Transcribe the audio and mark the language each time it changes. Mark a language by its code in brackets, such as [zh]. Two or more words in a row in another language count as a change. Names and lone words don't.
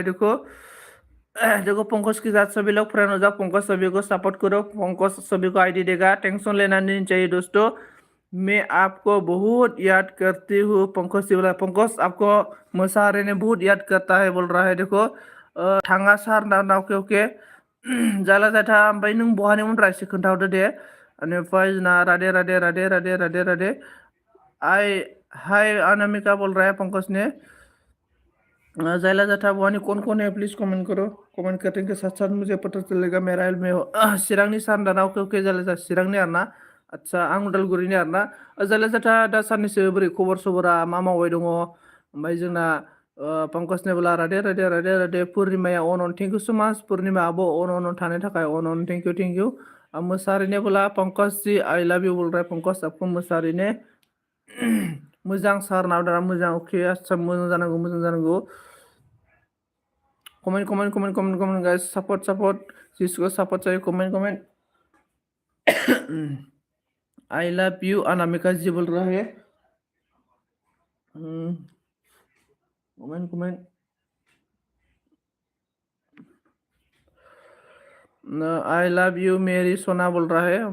[hi] देखो देखो पंकज के साथ सभी लोग फ्रेंड हो जाओ, पंकज सभी को सपोर्ट करो, पंकज सभी को आईडी देगा, टेंशन लेना नहीं चाहिए दोस्तों। मैं आपको बहुत याद करती हूँ, पंकज से बोला। पंकज आपको मसारे ने बहुत याद करता है बोल रहा है। [brx] देखो थांगा सार ना ओके ओके जाला जाथा ओमफ्राय नों बहानिमोन रायसो खोन्थाहरदो दे। बेनिफ्राय जोंना [hi] राधे राधे राधे राधे राधे राधे आई हाय अनामिका बोल रहा है पंकज ने। [brx] जायला जाथा बहानी [hi] कौन है प्लीज कमेंट करो, कमेंट करने के साथ साथ मुझे पता चलेगा मेरा हेल्प में हो। [brx] चिरांनि सानदाना ओके ओके जायला जा चिरांनि आरोना, आदसा आं उदालगुरिनि आरोना। जायला जाथा दा साननैसो बोरै खबर सबरा मा मावबाय दङ? ओमफ्राय जोंना पंकज नेबोला राधे राधे राधे राधे पुर्निमाया अन [en] thank you so much [brx] पुर्निमा आब' अन थानो थाखाय अन [en] thank you. [hi] मोसारी ने बोला पंकज जी [en] I love you [hi] बोल रहा है पंकज आपको मोसारी ने। [brx] मोजां सार नावदारा मोजां ओके आदसा मोजां जानांगौ। [hi] कमेंट गाइस सपोर्ट जिसको सपोर्ट चाहिए कमेंट। [en] I love you [hi] अनामिका जी बोल रहा है। कमेंट [en] I love you [hi] मेरी सोना बोल रहा है।